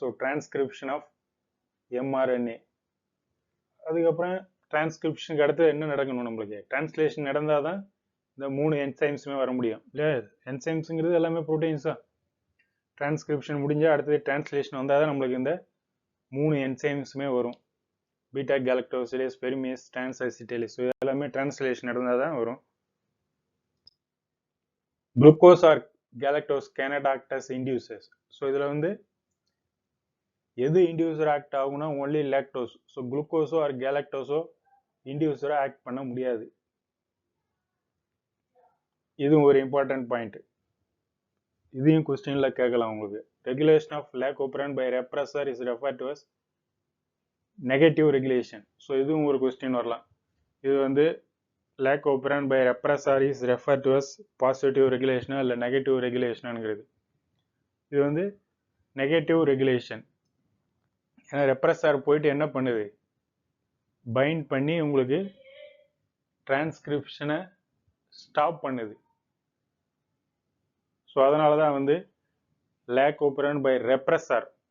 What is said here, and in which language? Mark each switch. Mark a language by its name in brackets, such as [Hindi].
[Tamil] So transcription of mRNA. அதுக்கப்புறம் டிரான்ஸ்கிரிப்ஷனுக்கு அடுத்து என்ன நடக்கணும், நம்மளுக்கு டிரான்ஸ்லேஷன் நடந்தால் தான் இந்த 3 என்சைம்ஸுமே வர முடியும் இல்லையா. என்சைம்ஸுங்கிறது எல்லாமே ப்ரோட்டீன்ஸ் தான். டிரான்ஸ்கிரிப்ஷன் முடிஞ்சால் அடுத்தது டிரான்ஸ்லேஷன் வந்தால் தான் நம்மளுக்கு இந்த 3 என்சைம்ஸுமே வரும். Beta galactosidase, பெரிமேஸ், டிரான்ஸ்அசிட்டேலிஸ். ஸோ எல்லாமே டிரான்ஸ்லேஷன் நடந்தால் தான் வரும். [English] Glucose or galactose cannot act as inducers. [Tamil] So இதில் வந்து எது இன்டியூசர் ஆக்ட் ஆகும்னா only lactose. So குளுக்கோஸோ R கேலக்டோஸோ இன்டியூசரை act பண்ண முடியாது. இதுவும் ஒரு இம்பார்ட்டன்ட் பாயிண்ட். இதையும் கொஸ்டின்ல கேட்கலாம் உங்களுக்கு. [English] Regulation of lac operon by repressor is referred to as negative regulation. [Tamil] So இதுவும் ஒரு கொஸ்டின் வரலாம். இது வந்து [English] lac operand by repressor is referred to as positive regulation [Tamil] இல்ல [English] negative regulationங்கிறது. [Tamil] இது வந்து நெகட்டிவ் ரெகுலேஷன். ஏன்னா ரெப்ரஸார் போயிட்டு என்ன பண்ணுது, பைண்ட் பண்ணி உங்களுக்கு டிரான்ஸ்கிரிப்ஷனை ஸ்டாப் பண்ணுது. ஸோ அதனால தான் வந்து லேக் operand பை ரெப்ரஸார்.